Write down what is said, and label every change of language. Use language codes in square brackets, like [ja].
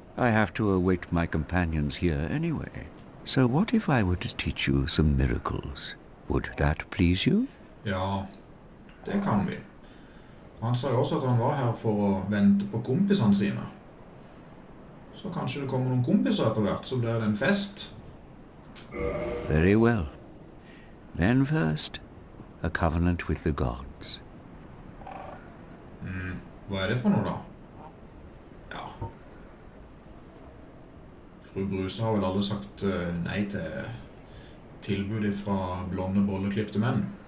[en] I have to await my companions here anyway. So what if I were to teach you some miracles? Would that please you? [no] Ja, det kan vi. Han sa jo også at han var her for å vente på kompisene sine. Så kanskje det kommer noen kompiser etter hvert, så blir det en fest. [en] Very well. Then first, a covenant with the gods. [no] Hva det for noe da? Ja. Fru Bruse har vel aldri sagt nei til tilbudet fra blonde bolleklippte menn.